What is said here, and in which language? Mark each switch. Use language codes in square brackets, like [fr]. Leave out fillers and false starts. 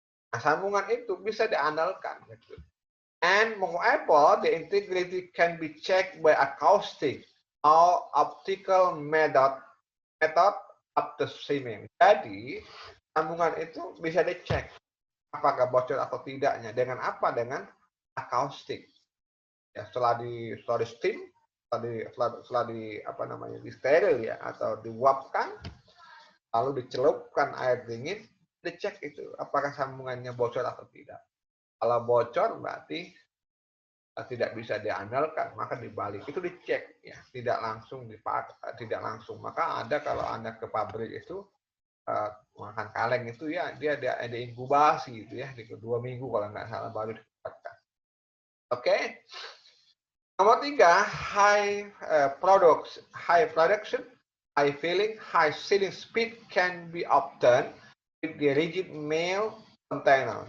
[id] Nah, sambungan itu bisa diandalkan gitu. [en] And moreover, the integrity can be checked by acoustic or optical method of the seaming. [id] Jadi, sambungan itu bisa dicek apakah bocor atau tidaknya dengan apa? Dengan acoustic. Ya, setelah di steam, setelah di steril ya atau diuapkan, lalu dicelupkan air dingin, dicek itu apakah sambungannya bocor atau tidak. Kalau bocor berarti tidak bisa diandalkan, maka dibalik itu dicek ya, tidak langsung dipakai, tidak langsung. Maka ada kalau Anda ke pabrik itu makan kaleng itu ya dia ada inkubasi itu ya di 2 minggu kalau nggak salah baru didapatkan. Oke. Nomor 3, [en] high production, high filling, high sealing speed can be obtained with the rigid metal container.